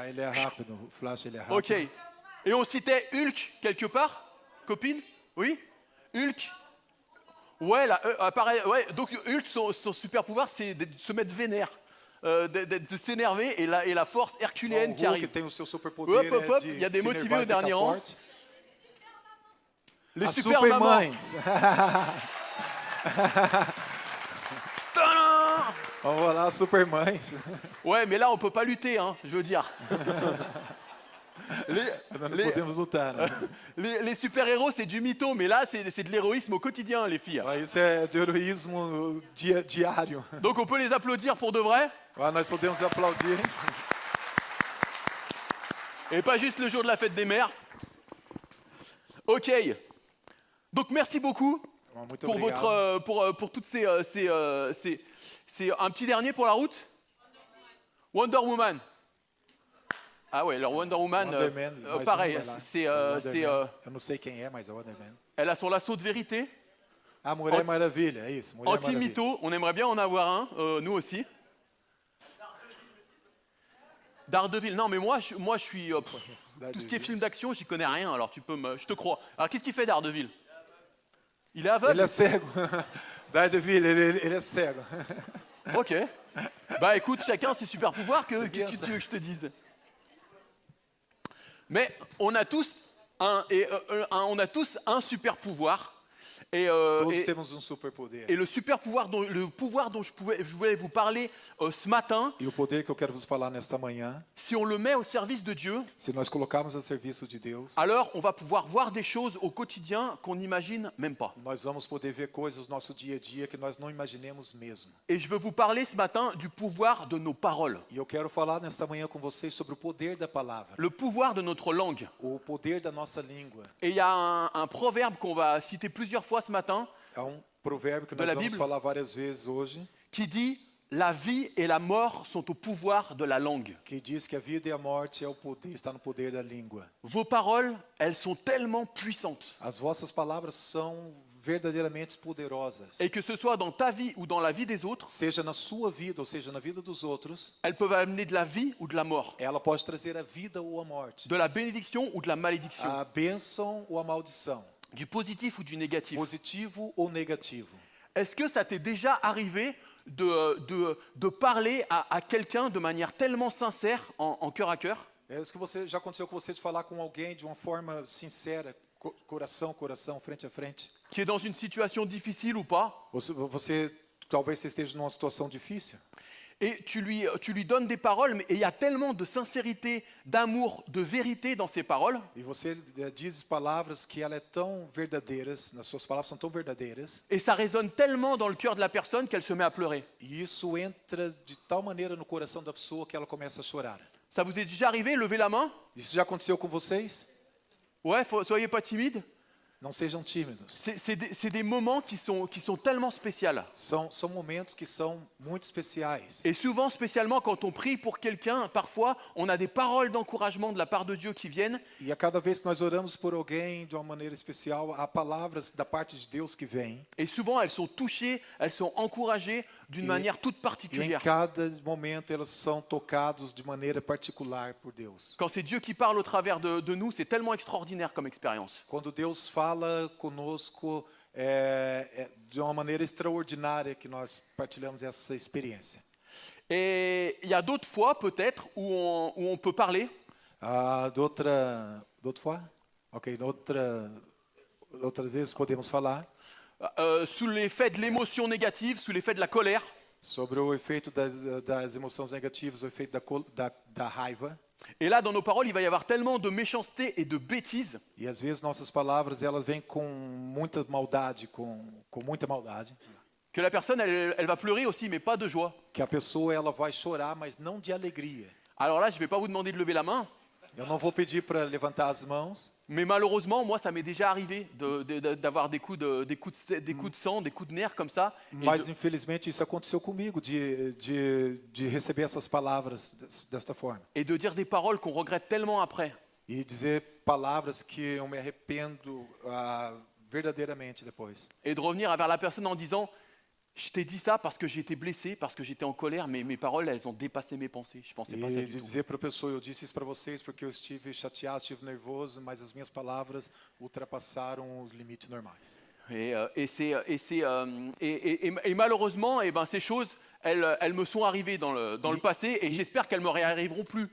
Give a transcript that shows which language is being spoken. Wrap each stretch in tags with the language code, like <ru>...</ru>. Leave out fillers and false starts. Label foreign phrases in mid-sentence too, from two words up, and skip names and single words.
<pt>Ah, ele é rápido. O Flash, ele é rápido. Ok.</pt> <fr>Et on citait Hulk quelque part? Copine? Oui? Hulk? Ouais, là, pareil, ouais. Donc Hulk, son super pouvoir, c'est de se mettre vénère. De s'énerver et la force herculéenne qui Hulk arrive.</fr> <pt>tem o seu superpoder, Hop, hop, hop, de</pt> <fr>il y a des</fr> <pt>se</pt> <fr>motivés</fr> <pt>enervar</pt> <fr>au</fr> <pt>e ficar</pt> <fr>dernier rang.</fr> <pt>forte.</pt> <fr>Les</fr> <pt>As</pt> <fr>super mamans.</fr> <pt>supermães. Tadam! Vamos lá, supermães.</pt> <fr>Ouais, mais là, on peut pas lutter, hein, je veux dire.</fr> <pt>Nós não podemos lutar, né?</pt> <fr>Les super-héros, c'est du mytho, mais là, c'est de l'héroïsme au quotidien, les filles.</fr> <pt>Mas isso é de heroísmo diário.</pt> <fr>Donc, on peut les applaudir pour de vrai,</fr> <pt>Ah, nós podemos aplaudir.</pt> <fr>et pas juste le jour de la fête des mères. Ok. Donc, merci beaucoup</fr> <pt>Muito</pt> <fr>pour</fr> <pt>obrigado.</pt> <fr>pour toutes ces un petit dernier pour la route. Wonder Woman. Ah ouais, alors Wonder Woman, Wonder Man, mais pareil,</fr> <pt>vai lá.</pt> <fr>c'est</fr> <pt>Wonder Man. Eu não sei quem é, mas é Wonder Man.</pt> <fr>elle a son lasso de vérité.</fr> <pt>Ah, Mulher Maravilha, é isso. Mulher Maravilha.</pt> <fr>Anti-mytho, on aimerait bien en avoir un, nous aussi. Daredevil, non mais moi je suis tout ce qui est film d'action, j'y connais rien, alors je te crois. Alors qu'est-ce qu'il fait Daredevil? Il est aveugle?</fr> <pt>Ele é cego. Daredevil, ele é cego. Ok.</pt> <fr>Bah écoute, chacun ses super pouvoirs, C'est bien, qu'est-ce que ça. tu veux que je te dise? Mais on a tous un super pouvoir.</fr> <pt>Todos temos superpoder.</pt> <fr>Et le super pouvoir dont je voulais vous parler ce matin,</fr> <pt>E o poder que eu quero vos falar nesta manhã,</pt> <fr>si on le met au service de Dieu,</fr> <pt>se nós colocarmos a serviço de Deus,</pt> <fr>alors on va pouvoir voir des choses au quotidien qu'on n'imagine même pas.</fr> <pt>nós vamos poder ver coisas no nosso dia a dia que nós não imaginemos mesmo.</pt> <fr>Et je veux vous parler ce matin du pouvoir de nos paroles,</fr> <pt>E eu quero falar nesta manhã com vocês sobre o poder da palavra,</pt> <fr>le pouvoir de notre langue.</fr> <pt>o poder da nossa língua.</pt> <fr>Et il y a un proverbe qu'on va citer plusieurs fois ce matin</fr> <pt>Há provérbio que</pt> <fr>De</fr> <pt>nós</pt> <fr>la</fr> <pt>vamos</pt> <fr>Bible.</fr> <pt>falar várias vezes hoje,</pt> <fr>qui dit « la vie et la mort sont au pouvoir de la langue.</fr> <pt>que diz que a vida e a morte é o poder, está no poder da língua.</pt> <fr>Vos paroles, elles sont tellement puissantes.</fr> <pt>As vossas palavras são verdadeiramente poderosas.</pt> <fr>Et que ce soit dans ta vie ou dans la vie des autres,</fr> <pt>Seja na sua vida ou seja na vida dos outros,</pt> <fr>elles peuvent amener de la vie ou de la mort,</fr> <pt>ela pode trazer a vida ou a morte,</pt> <fr>de la bénédiction ou de la malédiction,</fr> <pt>a bênção ou a maldição,</pt> <fr>du positif ou du négatif.</fr> <pt>positivo ou negativo.</pt> <fr>Est-ce que ça t'est déjà arrivé de parler à quelqu'un de manière tellement sincère, en cœur à cœur,</fr> <pt>É isso que você já aconteceu com você de falar com alguém de uma forma sincera, coração a coração, frente a frente?</pt> <fr>qui est dans une situation difficile ou pas,</fr> <pt>Talvez você esteja numa situação difícil.</pt> <fr>et tu lui donnes des paroles, mais il y a tellement de sincérité, d'amour, de vérité dans ces paroles,</fr> <pt>E você diz palavras que ela é tão verdadeiras, nas suas palavras são tão verdadeiras,</pt> <fr>et ça résonne tellement dans le cœur de la personne qu'elle se met à pleurer.</fr> <pt>e isso entra de tal maneira no coração da pessoa que ela começa a chorar.</pt> <fr>Ça vous est déjà arrivé? Levez la main.</fr> <pt>Isso já aconteceu com vocês?</pt> <fr>Ouais, soyez pas timides.</fr> <pt>Não sejam tímidos.</pt> <fr>C'est des moments qui sont tellement spéciaux.</fr> <pt>São momentos que são muito especiais.</pt> <fr>Et souvent, spécialement quand on prie pour quelqu'un, parfois, on a des paroles d'encouragement de la part de Dieu qui viennent.</fr> <pt>E a cada vez que nós oramos por alguém de uma maneira especial, há palavras da parte de Deus que vêm.</pt> <fr>Et souvent, elles sont touchées, elles sont encouragées d'une manière toute</fr> <pt>E em</pt> <fr>particulière.</fr> <pt>cada momento elas são tocados de maneira particular por Deus.</pt> <fr>Quand c'est Dieu qui parle au travers de nous, c'est tellement extraordinaire comme expérience.</fr> <pt>Quando Deus fala conosco de uma maneira extraordinária que nós partilhamos essa experiência.</pt> <fr>Et il y a d'autres fois, peut-être, où on peut parler, D'autres fois?</fr> <pt>Ok, outras vezes podemos falar</pt> <fr>sous l'effet de l'émotion négative, sous l'effet de la colère.</fr> <pt>sobre o efeito das emoções negativas, o efeito da raiva.</pt> <fr>Et là, dans nos paroles, il va y avoir tellement de méchanceté et de bêtises</fr> <pt>E às vezes nossas palavras elas vêm com muita maldade, com muita maldade,</pt> <fr>que la personne, elle va pleurer aussi, mais pas de joie.</fr> <pt>que a pessoa ela vai chorar, mas não de alegria.</pt> <fr>Alors là, je ne vais pas vous demander de lever la main,</fr> <pt>Eu não vou pedir para levantar as mãos,</pt> <fr>mais malheureusement, moi, ça m'est déjà arrivé d'avoir des coups de sang, des coups de nerfs comme ça. Et</fr> <pt>mas infelizmente isso aconteceu comigo, de receber essas palavras desta forma.</pt> <fr>et de dire des paroles qu'on regrette tellement après.</fr> <pt>E dizer palavras que eu me arrependo verdadeiramente depois.</pt> <fr>Et de revenir vers la personne en disant, je t'ai dit ça parce que j'ai été blessé, parce que j'étais en colère, mais mes paroles, elles ont dépassé mes pensées. Je pensais pas ça</fr> <pt>E</pt> <fr>du</fr> <pt>de</pt> <fr>tout.</fr> <pt>dizer para a pessoa, eu disse isso para vocês porque eu estive chateado, estive nervoso, mas as minhas palavras ultrapassaram os limites normais.</pt> <fr>Et malheureusement, eh ben, ces choses, elles me sont arrivées dans le passé et j'espère qu'elles me réarriveront plus.</fr>